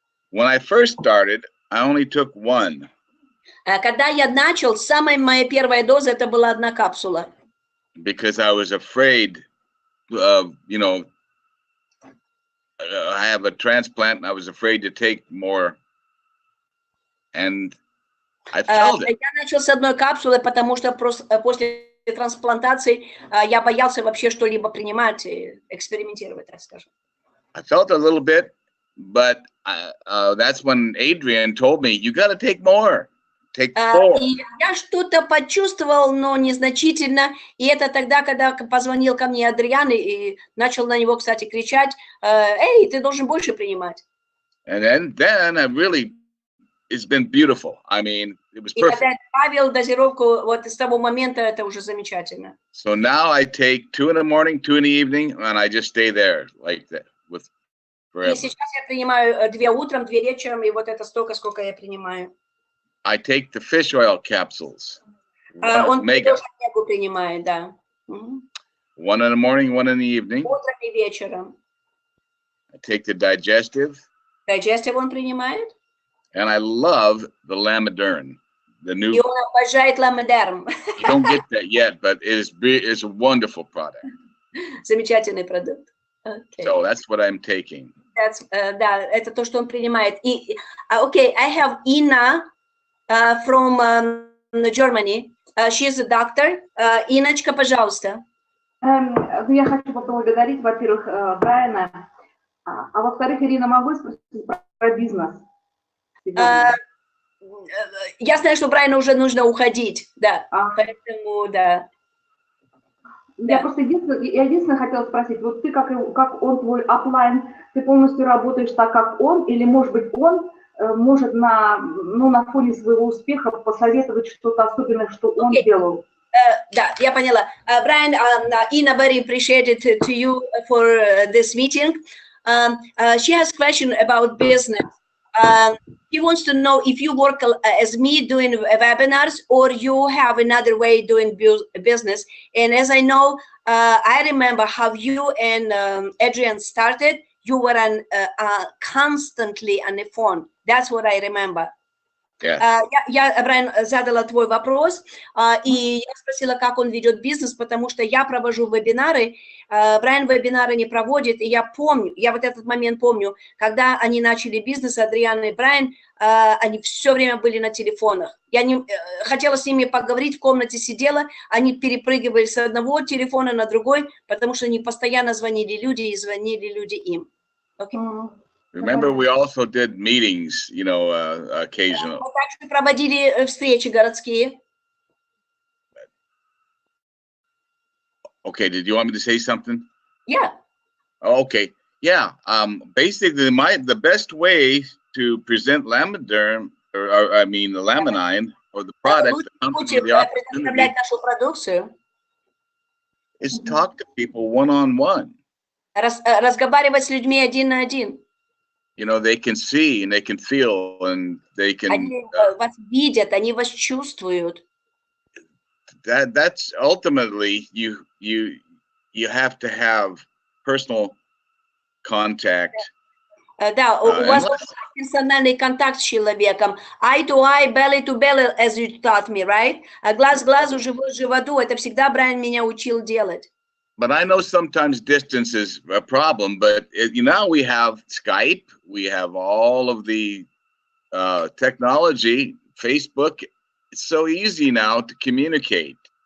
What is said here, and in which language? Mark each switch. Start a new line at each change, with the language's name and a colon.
English: When I first started, I only took 1.
Russian: Когда я начал, самая моя первая доза это была 1 капсула.
English: Because I was afraid of, you know, I have a transplant and I was afraid to take more. And I felt it.
Russian: Я начал с 1 капсулы, потому что после трансплантации я боялся вообще что-либо принимать, экспериментировать, так скажем.
English: I felt a little bit, but that's when Adrian told me, you got to take more. Take 4.
Russian: И я что-то почувствовал, но незначительно. И это тогда, когда позвонил ко мне Адриан и начал на него, кстати, кричать, эй, ты должен больше принимать.
English: And then I really, it's been beautiful. I mean, it was perfect.
Russian: И когда я добавил дозировку, вот с того момента это уже замечательно.
English: So now I take 2 in the morning, 2 in the evening, and I just stay there like that with forever.
Russian: И сейчас я принимаю 2 утром, 2 вечером, и вот это столько, сколько я принимаю.
English: I take the fish oil capsules.
Russian: Он
English: Omega.
Russian: тоже омегу принимает, да.
English: 1 in the morning, 1 in the evening.
Russian: Утром и вечером.
English: I take the digestive.
Russian: Digestive он принимает.
English: And I love the Laminine, the new.
Russian: И он обожает Laminine.
English: You don't get that yet, but it's a wonderful product.
Russian: Замечательный продукт.
English: Okay. So that's what I'm taking.
Russian: Да, это то, что он принимает.
English: И, okay, I have Ina from Germany. She's a doctor.
Russian: Иночка, пожалуйста. Я хочу поблагодарить, во-первых, Брайана, а во-вторых, Ирина, могу спросить про бизнес? Я знаю, что Брайану уже нужно уходить, да, поэтому, да. Я просто единственное хотела спросить, вот ты, как он твой офлайн, ты полностью работаешь так, как он, или, может быть, он может на фоне своего успеха посоветовать что-то особенное, что он делал? Да, я поняла.
English: Brian, Ina very appreciated to you for this meeting. She has a question about business. He wants to know if you work as me doing webinars or you have another way doing business. And as I know, I remember how you and Adrian started. You were constantly on the phone. That's what I remember. Yeah.
Russian: Я, Брайан, задала твой вопрос, и я спросила, как он ведет бизнес, потому что я провожу вебинары, Брайан вебинары не проводит, и я помню, я вот этот момент помню, когда они начали бизнес, Адриан и Брайан, они все время были на телефонах. Я хотела с ними поговорить, в комнате сидела, они перепрыгивали с одного телефона на другой, потому что они постоянно звонили люди, и звонили люди им.
English: Okay. Remember, we also did meetings, you know, occasionally.
Russian: Мы также проводили встречи городские.
English: Okay, did you want me to say something? Yeah. Okay, yeah. Basically, the best way to present Laminine, the Laminine, or the product that comes from the opportunity, is talk to people one-on-one.
Russian: Разговаривать с людьми один на один.
English: You know, they can see and they can feel and they can.
Russian: Они вас видят, они вас чувствуют.
English: That's ultimately you have to have personal contact.
Russian: Да, у вас должен быть персональный контакт с человеком.
English: Eye to eye, belly to belly, as you taught me, right?
Russian: Глаз к глазу, живот к животу. Это всегда Брайан меня учил делать.
English: But I know sometimes distance is a problem, but now we have Skype, we have all of the technology, Facebook. It's so easy now to communicate.